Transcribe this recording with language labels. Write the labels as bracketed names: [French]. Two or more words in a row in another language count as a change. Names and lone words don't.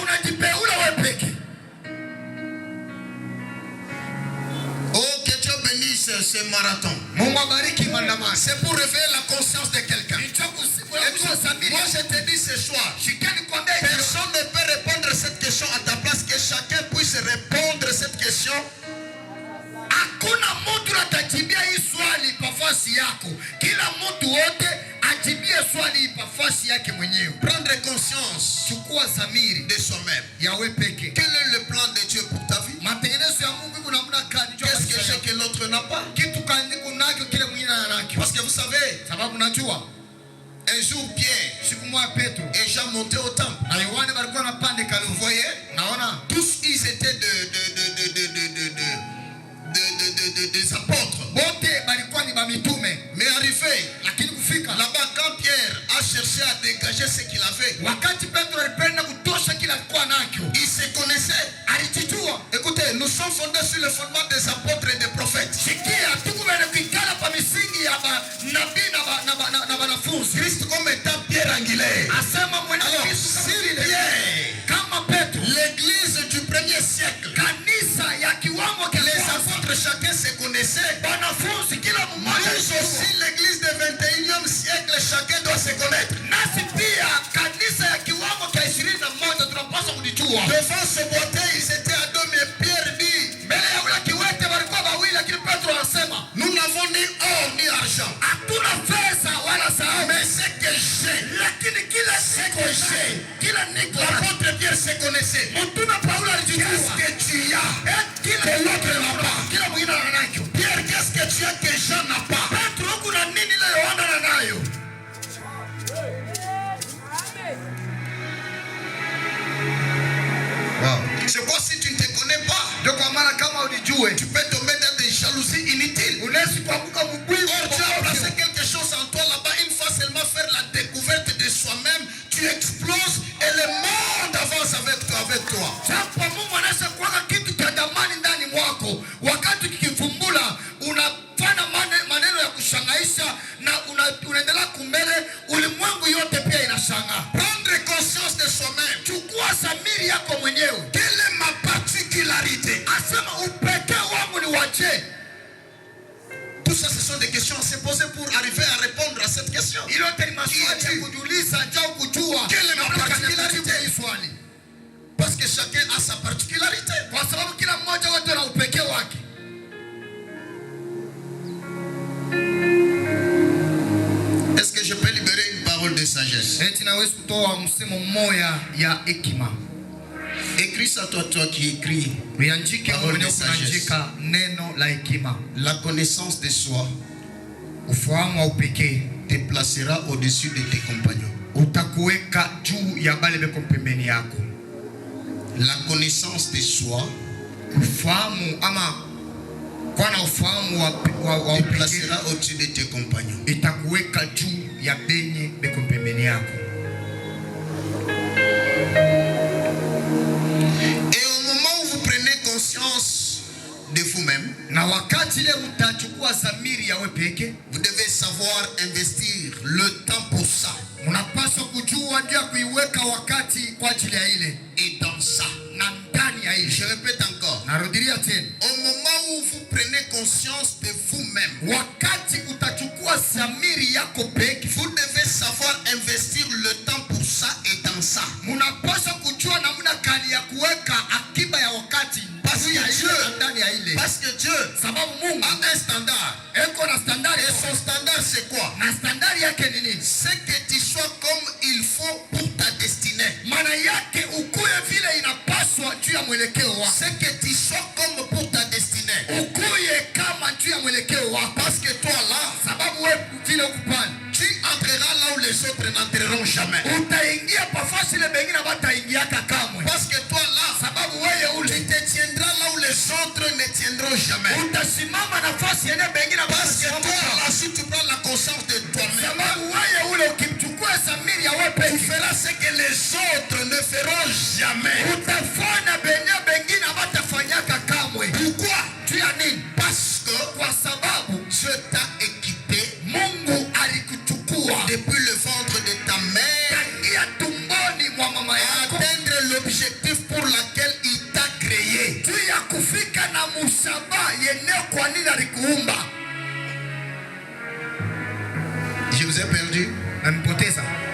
[French] Oh, que Dieu bénisse ce marathon. C'est pour réveiller la conscience de quelqu'un. moi je te dis ce soir, personne ne peut répondre à cette question à ta place, que chacun puisse répondre à cette question. [Swahili] Hakuna mtu atajibia hii swali kwa nafasi yako. Kila mtu wote ajibie swali kwa nafasi yake mwenyewe. [French] Prendre conscience, [Swahili] chukua zamiri [French] de soi-même. [Swahili] Yawe peke. [French] Quel est le plan de Dieu pour ta vie? [Swahili] Matengenezo ya Mungu iko namna gani? [French] Qu'est-ce que j'ai que l'autre n'a pas? [Swahili] Kitu gani kunako kile mwingine ananacho? [French] Parce que vous savez, [Swahili] sababu najua [French] un jour Pierre [Swahili] siku moja Petro [French] et Jean montaient au temple. [Swahili] na Yohana walikuwa wanapanda hekalu. [French] Vous voyez? [Swahili] Naona [French] tous ils étaient des apôtres. [Swahili] Bote balikuwa ni bamitume. [French] Mais arrivé, [Swahili] lakini kufika [French] là-bas quand Pierre a cherché à dégager ce qu'il avait, [Swahili] wakati Petro alipenda kutosha kila alikuwa nacho, [French] il se connaissait. [Swahili] alijijua. [French] Écoutez, nous sommes fondés sur le fondement des apôtres et des prophètes. [Swahili] Sikia, tukumene kuikala pa misingi ya nabii na wanafunzi. [French] Christ comme étant pierre angulaire. [Swahili] Asema mwana [French] Alors, si Pierre, [Swahili] kama Petro, [French] l'église du premier siècle, [Swahili] kanisa ya kiwango cha [French] les apôtres chacun se connaissait, [Swahili] wanafunzi kila mmoja [French] nous aussi l'église du 21e siècle chacun doit se connaître. [Swahili] nasi pia kanisa ya kiwango cha 21 tunapaswa kujijua. [French] Devant ce boité ils étaient à deux, mais Pierre dit, [Swahili] mbele ya ule kiwete walikuwa wawili, lakini Petro anasema [French] nous n'avons ni or ni argent, [Swahili] hatuna pesa wala dhahabu, [French] mais ce que j'ai, [Swahili] lakini kila siku kila niko. [French] l'apôtre Pierre se connaissait. [Swahili] Mtume Paulo alijijua. [French] Qu'est-ce que tu as [Swahili] Kila [French] que l'autre n'a pas? [Swahili] kila mwingine ananacho. [French] Pierre, qu'est-ce que tu as que Jean n'a pas? [Swahili] Petro, kuna nini ile Yohana ananayo? Wow. [French] C'est quoi si tu ne te connais pas? [Swahili] Ndio kwa maana kama unijue, [French] Tu peux tomber dans des jalousies inutiles. [Swahili] unaweza kuanguka mbwivu. [French] Or, tu as placé quelque chose en toi là-bas. Une fois seulement faire la découverte de soi-même, tu exploses et le monde avance avec toi. [Swahili] Sasa Mungu anaweza kuweka kitu cha thamani ndani mwako. Wakati kikifumbula, unafanya maneno ya kushangaisha na unaendelea kumbele, ulimwengu yote pia inashangaa. [French] Prendre conscience de soi-même. [Swahili] Chukua samiri yako mwenyewe. [French] Quelle est ma particularité? [Swahili] Asema upekee wangu ni waje. [French] Tout ça, ce sont des questions à se poser pour arriver à répondre à cette question. [Swahili] Ile yote ni maswali ya kujiuliza, njoo kujua. [French] Quelle est ma particularité? [Swahili] Swali. [French] Parce que chacun a sa particularité. [Swahili] Kwa sababu kila mmoja wetu ana upekee wake. [French] Est-ce que je peux libérer une parole de sagesse? [Swahili] Eti naweza kutoa msemo mmoja ya hekima. [French] Écris ça toi qui écris. [Swahili] Uandike [French] Parole de [Swahili] mwenyewe, [French] sagesse. [Swahili] kuandika neno la hekima. [French] La connaissance de soi [Swahili] Ufahamu wa upekee [French] te placera au-dessus de tes compagnons. [Swahili] utakuweka juu ya bale beko pembeni yako. [French] La connaissance de soi [Swahili] Ufahamu ama kwa na ufahamu wa [French] te [Swahili] upekee [French] placera au-dessus de tes compagnons. [Swahili] itakuweka juu ya benye beko pembeni yako. [French] Et au moment où vous prenez conscience de vous-même, [Swahili] Na wakati ile mtachukua zamiri ya wewe peke, [French] vous devez savoir investir le temps pour ça. [Swahili] mnapaswa kujua ndio kuiweka wakati kwa ajili ya ile [French] Et dans ça, [Swahili] na ndani ya ile. [French] je répète encore, [Swahili] Narudia tena, [French] au moment où vous prenez conscience de vous-même, [Swahili] wakati utachukua zamiri yako peke, [French] vous devez savoir investir le temps pour ça et dans ça. [Swahili] mnapaswa kujua namna gani ya kuweka akiba ya wakati [French] Parce [Swahili] juu ya [French] que [Swahili] ile [French] Dieu, [Swahili] na ndani ya ile. [French] parce que Dieu [Swahili] Sababu Mungu [French] a un standard. [Swahili] eko na standard, [French] Et son standard c'est quoi? [Swahili] na standard yake ni nini? [French] C'est que tu sois comme il faut pour ta destinée. [Swahili] Maana yake ukuye vile inapaswa juu ya mwelekeo wako. [French] C'est que tu sois comme pour ta destinée. [Swahili] Ukuye kama juu ya mwelekeo wako. [French] Parce que toi là, [Swahili] Sababu wewe vile ukupani, [French] tu entreras là où les autres n'entreront jamais. [Swahili] utaingia pafasi ile bengine bataingiaka kamwe. [French] Parce que toi là, [Swahili] Sababu wewe [French] tu [Swahili] ule [French] te tiendras là où les autres ne tiendront jamais. [Swahili] utasimama nafasi yenye bengine [French] Parce que toi [Swahili] batasimama. [French] là, si tu prends la conscience de toi-même, [Swahili] Sababu wewe ule ukimchukua zamiri ya wewe [French] tu [Swahili] peke, [French] feras ce que les autres ne feront jamais. [Swahili] utafanya benye bengine batafanyaka kamwe. [French] Pourquoi? [Swahili] Juu ya nini? [French] Parce que [Swahili] Kwa sababu [French] Dieu t'a équipé [Swahili] Mungu alikuchukua [French] depuis le ventre de ta mère [Swahili] tangia tumboni mwa mama [French] à [Swahili] yako [French] atteindre l'objectif pour lequel il t'a créé. [Swahili] juu ya kufika na musaba yeneo kwa nini alikuumba. [French] Je vous ai perdu. [Swahili] Nampoteza.